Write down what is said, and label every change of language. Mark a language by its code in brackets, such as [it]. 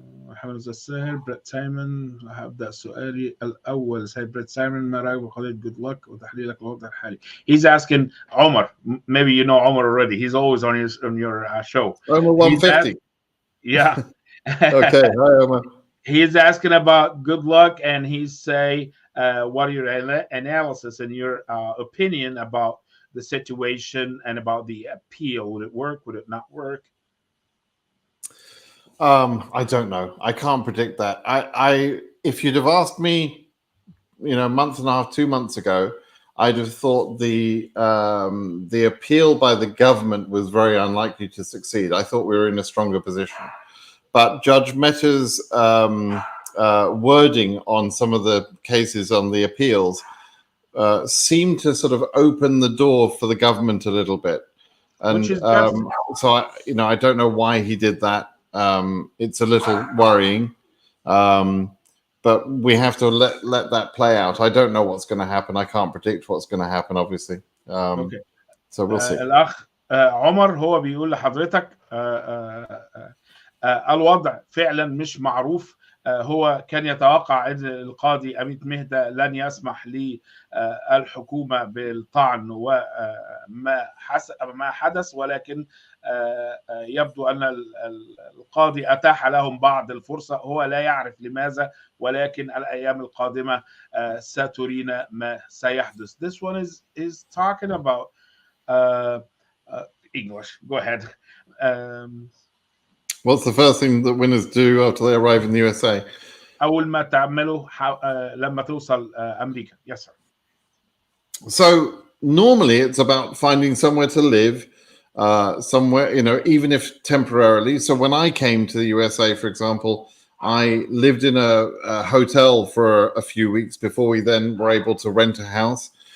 [ar] محمد الساهر بريت سايمون. هبدأ سؤالي الأول. سيد بريت سايمون، ما رأيك بقضية good luck وتحليلك للوضع الحالي؟ [en] He's asking Omar. Maybe you know Omar already. He's always on your show. Omar 150. Yeah. Okay. Hi, Omar. He's asking about good luck, and he's say, what are your analysis and your opinion about the situation and about the appeal? Would it work? Would it not work? I don't know. I can't predict that. If you'd have asked me, a month and a half, 2 months ago, I'd have thought the appeal by the government was very unlikely to succeed. I thought we were in a stronger position. But Judge Mehta's wording on some of the cases on the appeals seemed to sort of open the door for the government a little bit. And so I don't know why he did that. It's a little worrying, but we have to let that play out. I don't know what's going to happen. I can't predict what's going to happen, obviously. Okay. So we'll see. [ar] الأخ عمر هو بيقول لحضرتك الوضع فعلا مش معروف. هو كان يتوقع أن القاضي أميت مهدى لن يسمح للحكومة بالطعن وما حدث، ولكن يبدو أن القاضي أتاح لهم بعض الفرصة. هو لا يعرف لماذا، ولكن الأيام القادمة سترينا ما سيحدث. [en] This one is talking about English. Go ahead. What's the first thing that winners do after they arrive in the USA? [ar] أول ما تعمله لما توصل أمريكا. [en] Yes, sir. So normally it's about finding somewhere to live, somewhere, even if temporarily. So when I came to the USA, for example, I lived in a hotel for a few weeks before we then were able to rent a house.